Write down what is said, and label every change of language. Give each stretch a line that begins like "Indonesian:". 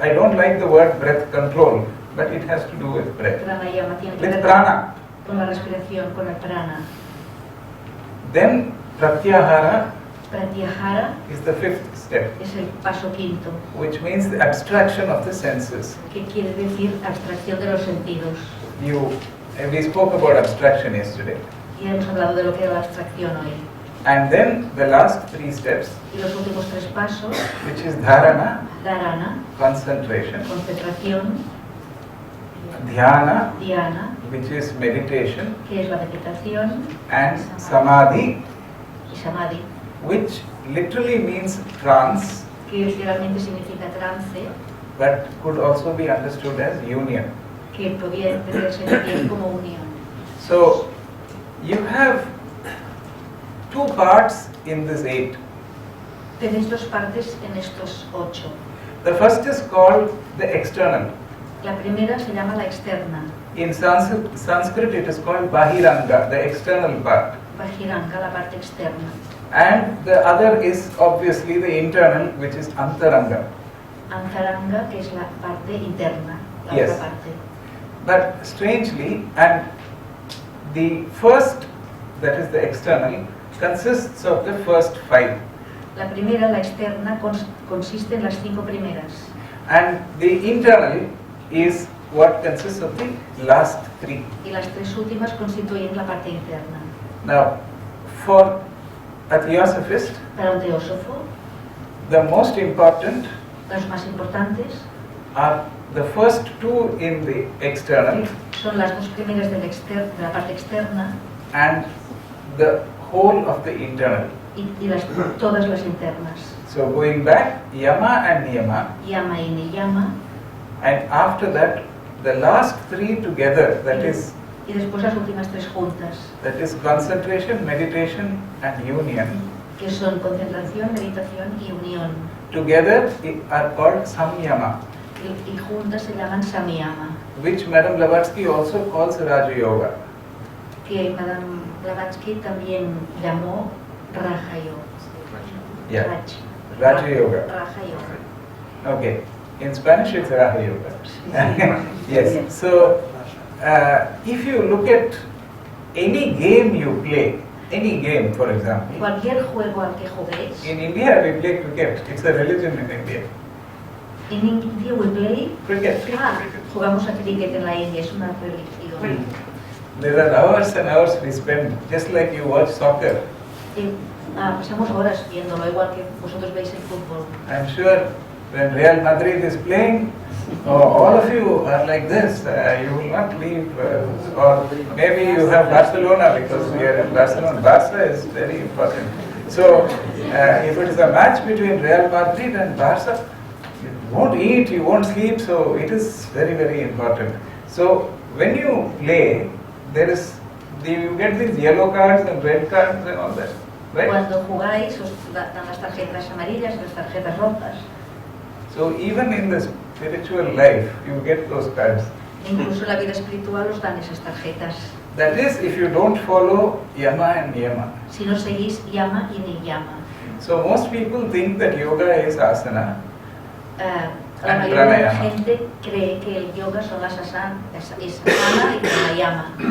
English: I don't like the word breath control, but it has to do with breath.
Spanish: Pranayama tiene que
English: With
Spanish: ver prana. con la respiración, con el prana.
English: Then pratyahara Pratyahara is the fifth step,
Spanish: es el paso quinto,
English: which means the abstraction of the senses.
Spanish: que quiere decir abstracción de los sentidos.
English: We spoke about abstraction yesterday.
Spanish: Ya hemos hablado de lo que era la abstracción hoy.
English: And then the last three steps,
Spanish: Y los últimos tres pasos,
English: which is dharana,
Spanish: dharana,
English: concentration,
Spanish: concentración,
English: dhyana,
Spanish: dhyana,
English: which is meditation,
Spanish: que es la meditación,
English: and samadhi,
Spanish: y samadhi,
English: which literally means trance,
Spanish: que literalmente significa trance,
English: but could also be understood as union.
Spanish: que podría entenderse también como unión.
English: So you have two parts in this 8.
Spanish: Tenéis dos partes en estos 8.
English: The first is called the external.
Spanish: La primera se llama la externa,
English: In Sanskrit it is called bahiranga, the external part.
Spanish: Bajiranga, la parte externa.
English: And the other is obviously the internal, which is antaranga.
Spanish: Antaranga, que es la parte interna, la
English: Yes.
Spanish: otra parte.
English: But strangely, and the first, that is the external, consists of the first 5.
Spanish: La primera, la externa, consiste en las 5 primeras.
English: And the internal is what consists of the last 3.
Spanish: Y las 3 últimas constituyen la parte interna.
English: Now, for a theosophist,
Spanish: Para un teósofo,
English: the most important
Spanish: los más importantes
English: are the first 2 in the external
Spanish: son las 2 primeras de la parte externa
English: and the whole of the internal.
Spanish: y todas las internas.
English: So going back, Yama and Niyama,
Spanish: Yama y Niyama,
English: and after that, the last 3 together,
Spanish: y después las últimas 3 juntas,
English: that is concentration, meditation and union,
Spanish: que son concentración, meditación y unión.
English: together are called Samyama,
Spanish: Y juntas se llaman Samyama,
English: which Madame Blavatsky also calls Raja Yoga.
Spanish: que Madame Blavatsky también llamó Raja Yoga.
English: Yeah, Raja Yoga.
Spanish: Raja Yoga.
English: Okay, in Spanish it's Raja Yoga. Yes, so if you look at any game you play, any game for example,
Spanish: Cualquier juego al que juguéis,
English: in India we play cricket, it's a religion in India.
Spanish: en
English: India we play, Cricket.
Spanish: jugamos a cricket en la India, es una religión.
English: There are hours and hours we spend, just like you watch soccer.
Spanish: Pasamos horas viéndolo, igual que vosotros veis el fútbol.
English: I'm sure when Real Madrid is playing, all of you are like this. You will not leave, or maybe you have Barcelona because we are in Barcelona. Barca is very important. So if it is a match between Real Madrid and Barca, you won't eat, you won't sleep. So it is very, very important. So when you play, you get these yellow cards and red cards and all that. Right?
Spanish: Cuando jugáis os dan las tarjetas amarillas y las tarjetas rojas.
English: So even in the spiritual life, you get those cards.
Spanish: Incluso en la vida espiritual os dan esas tarjetas.
English: That is, if you don't follow Yama and Niyama.
Spanish: Si no seguís Yama y Niyama.
English: So most people think that yoga is asana.
Spanish: La mayoría de la gente cree que el yoga son las asana y pranayama.